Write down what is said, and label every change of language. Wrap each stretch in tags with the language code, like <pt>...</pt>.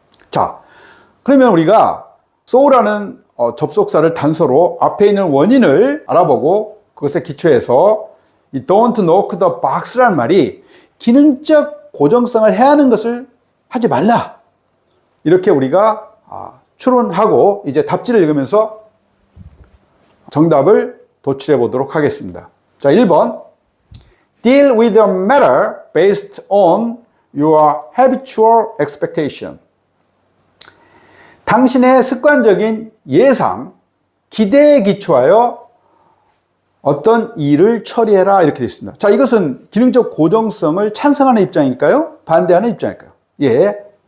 <ko>자, 그러면 우리가 so라는 접속사를 단서로 앞에 있는 원인을 알아보고 그것에 기초해서 이</ko> <en>don't knock the box</en> <ko>라는 말이 기능적 고정성을 해야 하는 것을 하지 말라. 이렇게 우리가 추론하고 이제 답지를 읽으면서 정답을 도출해 보도록 하겠습니다. 자, 1번.</ko> <en>Deal with the matter based on your habitual expectation.</en> <ko>당신의 습관적인 예상, 기대에 기초하여 어떤 일을 처리해라 이렇게 되어 있습니다. 자, 이것은 기능적 고정성을 찬성하는 입장일까요? 반대하는 입장일까요? 예.</ko>